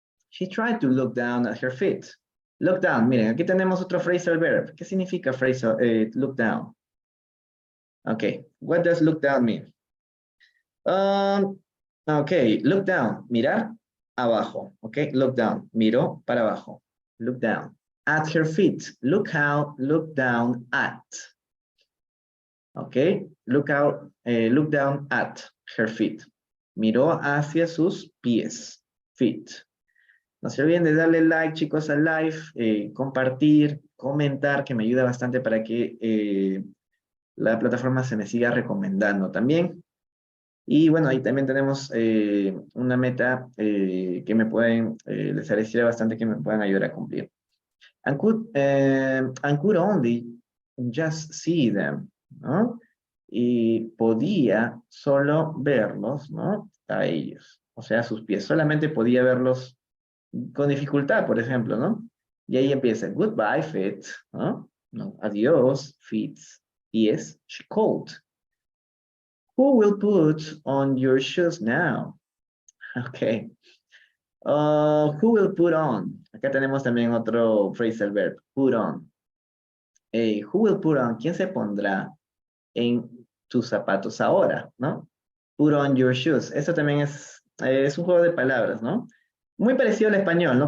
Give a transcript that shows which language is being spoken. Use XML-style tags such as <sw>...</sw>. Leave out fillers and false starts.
<en>She tried to look down at her feet. Look down.</en> <es>Miren, aquí tenemos otro phrasal verb. ¿Qué significa look down?</es> <en>Okay, what does look down mean? Okay, look down.</en> <es>Mirar abajo.</es> <en>Okay, look down.</en> <es>Miró para abajo.</es> <en>Look down. At her feet. Look down at. Okay, look down at her feet.</en> <es>Miró hacia sus pies. Feet. No se olviden de darle like, chicos, al live, compartir, comentar, que me ayuda bastante para que la plataforma se me siga recomendando también. Y bueno, ahí también tenemos una meta que les agradecería bastante que me puedan ayudar a cumplir.</es> <en>And could only just see them, ¿no?</en> <es>Y podía solo verlos, ¿no? A ellos, o sea, sus pies. Solamente podía verlos con dificultad, por ejemplo, ¿no? Y ahí empieza,</es> <en>goodbye, feet,</en> <es>¿no? No, adiós, feet, pies,</es> <en>she called. Who will put on your shoes now? Okay. Who will put on?</en> <es>Acá tenemos también otro phrasal verb, put on.</es> <en>Who will put on?</en> <es>¿Quién se pondrá en tus zapatos ahora, no?</es> <en>Put on your shoes.</en> <es>Eso también es un juego de palabras, ¿no? Muy parecido al español, ¿no?</es>